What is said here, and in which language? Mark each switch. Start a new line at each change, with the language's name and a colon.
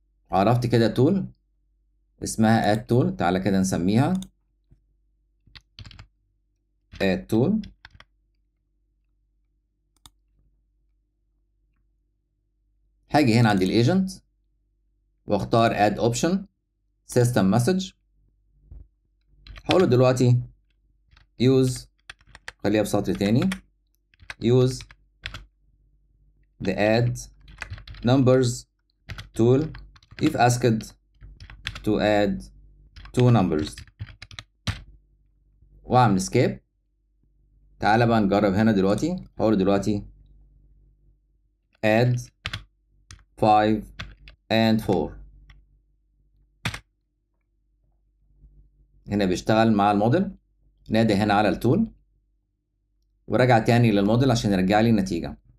Arabic: عرفت كده تول اسمها add tool. تعالى كده نسميها add tool. هاجي هنا عند الايجنت واختار add option system message. هقول له دلوقتي
English: use،
Arabic: خليها بسطر تاني،
English: use the add numbers tool if asked to add two numbers
Arabic: واعمل
English: escape.
Arabic: تعالى بقى نجرب هنا دلوقتي. هقول له دلوقتي
English: add 5 and 4.
Arabic: هنا بيشتغل مع الموديل. نادي هنا على التول ورجع تاني للموديل عشان يرجع لي النتيجة.